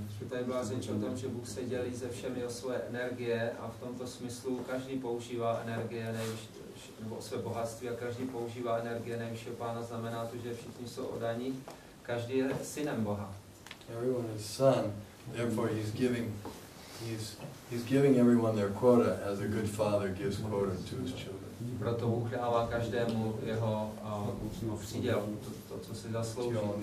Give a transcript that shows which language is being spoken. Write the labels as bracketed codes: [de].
[cs] Tady byla řeč o tom, že Bůh se dělí ze všemi o své energie a v tomto smyslu každý používá energie nebo své bohatství a každý používá energie nejvyššího Pána, znamená to, že všichni jsou oddaní, každý je synem Boha. [en] Everyone is son, therefore he's giving everyone their quota as a good father gives quota to his children. [cs] Proto Bůh dává každému jeho příděl, to, co si zaslouží.